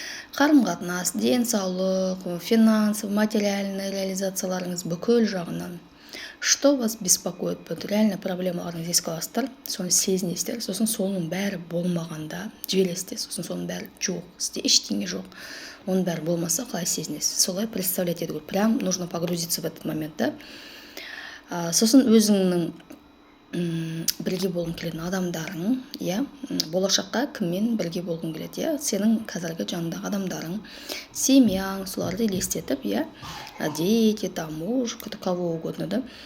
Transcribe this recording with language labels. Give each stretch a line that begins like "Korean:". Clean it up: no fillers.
Kazakh: Қарым-қатынас, денсаулық,
Russian: финансовый, материальный
Kazakh: реализацияларыңыз бүкіл жағынан.
Russian: Что вас беспокоит?
Kazakh: Реально проблемаларыңыз еске аласыздар, соны сезінесіздер. Сосын соның бәрі болмағанда жібересіздер. Сосын соның бәрі жоқ, сізде ештеңе жоқ. Оның бәрі болмаса қалай сезінесіз? Солай
Russian: представлять
Kazakh: ету керек.
Russian: Прям нужно погрузиться в этот момент, да?
Kazakh: Сосын өзіңнің бірге болғың келетін адамдарың, болашаққа кіммен бірге болғың келеді, сенің қазіргі жаныңдағы адамдарың, семьяң, соларды елестетіп,
Russian: дети, там, муж, кого угодно,
Kazakh: да.